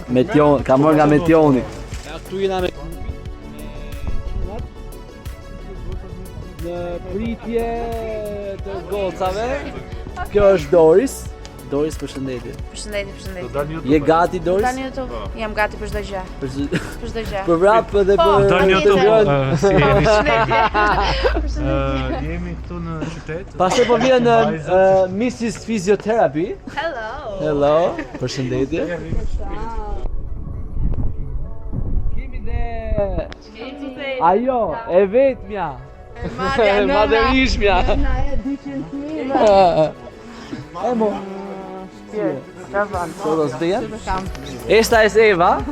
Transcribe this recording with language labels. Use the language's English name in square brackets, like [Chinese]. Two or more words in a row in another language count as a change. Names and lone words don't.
[Albanian] Metion, ka marrë nga Metioni. Ja këtu jena me në pritje të gocave. Kjo është Doris. Doris, përshëndetje. Përshëndetje. Je gati Doris? Dani YouTube. Jam gati për çdo gjë. Për Për çdo gjë. për rap dhe Po, për Dani Tjetër. YouTube, si jemi? Përshëndetje. Jemi këtu në qytet. Pastaj po vjen [English] Mrs. Physiotherapy. Hello. Hello. [Albanian] Përshëndetje. Kemi dhe ajo, e vetmja. Madhërishmja. E mo. [Spanish] Todos bien? Esta es Eva.